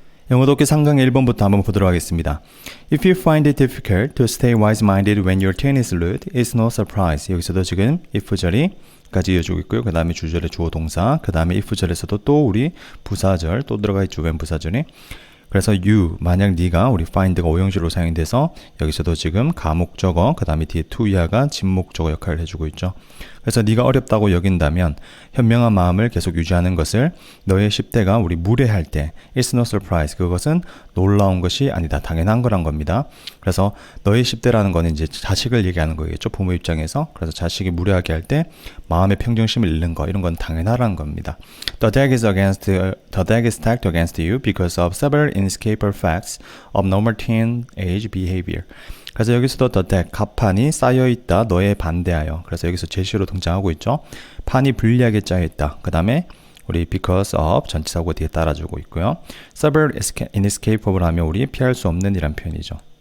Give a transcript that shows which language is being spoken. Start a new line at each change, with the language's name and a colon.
Korean: 영어 독해 3강 1번부터 한번 보도록 하겠습니다.
English: If you find it difficult to stay wise-minded when your teen is lewd, it's no surprise.
Korean: 여기서도 지금 if절이까지 이어지고 있고요. 그 다음에 주절의 주어 동사, 그 다음에 if절에서도 또 우리 부사절 또 들어가 있죠. 웬 부사절이. 그래서 you, 만약 네가 우리 find가 오형식으로 사용이 돼서 여기서도 지금 가목적어, 그 다음에 뒤에 to 이하가 진목적어 역할을 해주고 있죠. 그래서 네가 어렵다고 여긴다면 현명한 마음을 계속 유지하는 것을 너의 10대가 우리 무례할 때
English: It's no surprise.
Korean: 그것은 놀라운 것이 아니다. 당연한 거란 겁니다. 그래서 너의 10대라는 거는 이제 자식을 얘기하는 거겠죠. 부모 입장에서. 그래서 자식이 무례하게 할 때 마음의 평정심을 잃는 거 이런 건 당연하라는 겁니다.
English: The deck is stacked against you because of several inescapable facts of normal teenage behavior.
Korean: 그래서 여기서도 the deck, 갑판이 쌓여있다, 너에 반대하여. 그래서 여기서 제시로 등장하고 있죠. 판이 불리하게 짜여있다. 그 다음에 우리 because of 전치사고 뒤에 따라주고 있고요. several inescapable 하면 우리 피할 수 없는 이란 표현이죠.